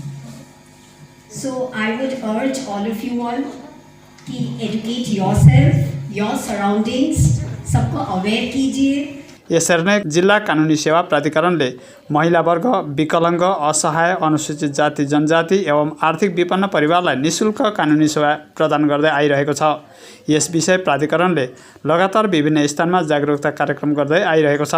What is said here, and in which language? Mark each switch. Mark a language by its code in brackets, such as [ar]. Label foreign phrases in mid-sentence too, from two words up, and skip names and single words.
[en] So I would urge all of you all कि educate yourself, your surroundings, [hi] सबको अवेयर कीजिए। [ne] यसरी नै जिल्ला कानुनी सेवा प्राधिकरणले महिला वर्ग, विकलाङ्ग, असहाय, अनुसूचित जाति जनजाति एवं आर्थिक विपन्न परिवारलाई निःशुल्क कानुनी सेवा प्रदान गर्दै आइरहेको छ। यस विषय प्राधिकरणले लगातार विभिन्न स्थानमा जागरुकता कार्यक्रम गर्दै आइरहेको छ।